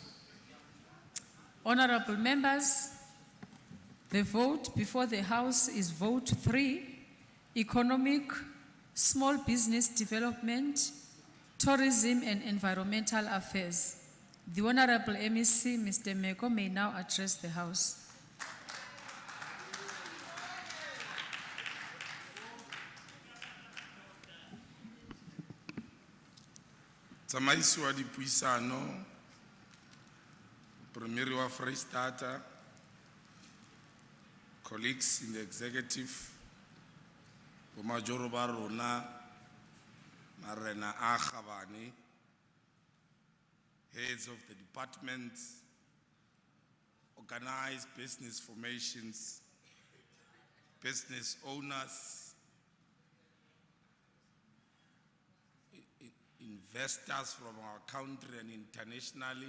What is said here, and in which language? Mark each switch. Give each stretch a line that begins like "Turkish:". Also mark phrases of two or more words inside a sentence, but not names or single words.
English: Honourable members, the vote before the House is vote 3, economic, small business development, tourism and environmental affairs. The Honourable MEC, Mr. Meko, may now address the House.
Southern Sotho: Tsamaiso wa dipuisano, Premier wa Freistata,
English: colleagues in the executive,
Southern Sotho: Bomajoro ba rona, Marena a Khabane,
English: heads of the departments, organized business formations, business owners, investors from our country and internationally.